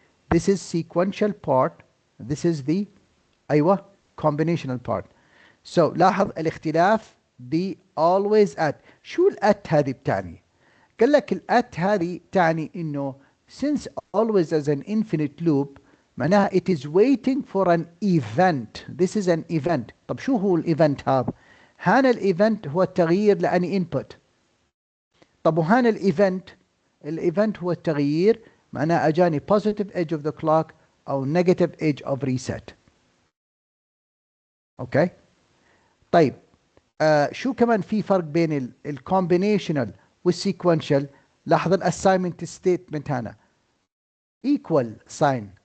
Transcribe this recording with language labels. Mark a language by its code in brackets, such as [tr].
[en] This is sequential part. This is the أيوة combinational part. [ar] So لاحظ الاختلاف ب always at. شو الات هذه بتعني؟ قال لك الات هذه تعني إنه [en] since always as an infinite loop معناها it is waiting for an event. This is an event. [ar] طب شو هو الايفنت هذا؟ هنا الايفنت هو التغيير لأني input. طب وهنا الايفنت هو التغيير معناه اجاني [en] positive edge of the clock [ar] او [en] negative edge of reset [ar] اوكي طيب شو كمان في فرق بين الكومبينيشنال والسيكونشال لاحظ الاساينمنت ستيتمنت هنا [en] equal sign